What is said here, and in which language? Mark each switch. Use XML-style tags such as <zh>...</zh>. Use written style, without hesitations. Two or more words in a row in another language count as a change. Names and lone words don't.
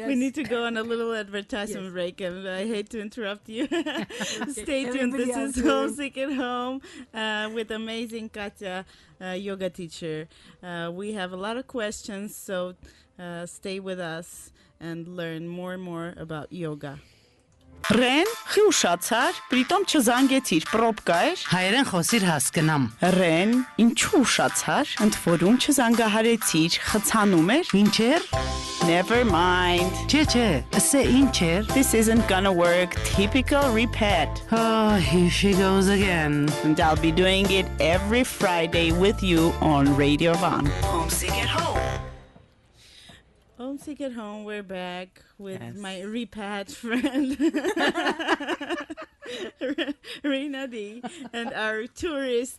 <en>We need to go on a little advertisement break, and I hate to interrupt you. Stay tuned. Everybody This else is doing- Homesick at Home with amazing Katia, yoga teacher. We have a lot of questions, so stay with us and learn more and more about yoga.</en> <hy>Ռեն, խի ուշացար, պրիտոմ չզանգեցիր, պրոպկա էր։ Հայերեն խոսիր հասկնամ։ Ռեն, ինչու ուշացար, ընդ որում չզանգահարեցիր, խցանում էր։ Ինչեր։</hy> <en>Never mind.</en> <hy>Չէ, ասե ինչեր։</hy> <en>This isn't gonna work. Typical repeat. Oh, here she goes again. And I'll be doing it every Friday with you on Radio Van. Homesick at home. Homesick at Home, we're back with Yes. my repat friend, Rina D, and our tourist,</en>